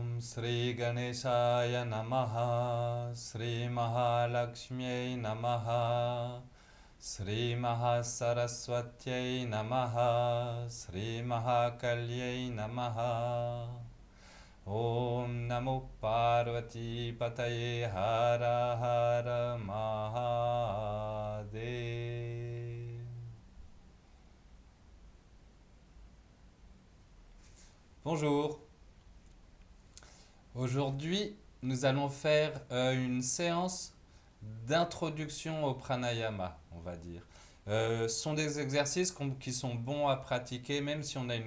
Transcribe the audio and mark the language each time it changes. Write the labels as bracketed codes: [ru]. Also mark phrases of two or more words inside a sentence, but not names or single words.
[sa] श्री गणेशाय नमः, श्री महालक्ष्म्यै नमः, श्री महासरस्वत्यै नमः, श्री महाकाल्यै नमः. ॐ नमः पार्वती पतये हर हर महादेव. [fr] Bonjour. Aujourd'hui, nous allons faire une séance d'introduction au pranayama, on va dire. Ce sont des exercices qui sont bons à pratiquer, même si on a